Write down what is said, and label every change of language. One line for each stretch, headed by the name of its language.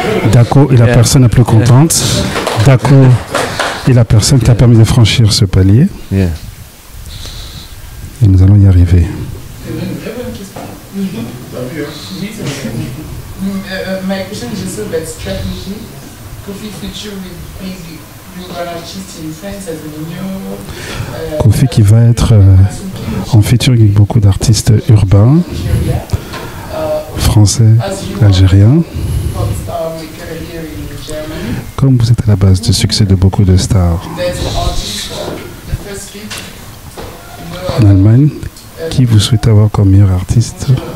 French: Daco est la personne la plus contente. Daco est la personne qui a permis de franchir ce palier.
English: Yeah.
French: Et nous allons y arriver.
English: My question is also about strategy. Koffi feature with big global artists in France as a new.
French: Koffi qui va être en featuring avec beaucoup d'artistes urbains, français, algériens. Comme vous êtes à la base du succès de beaucoup de stars en Allemagne, qui vous souhaitez avoir comme meilleur artiste?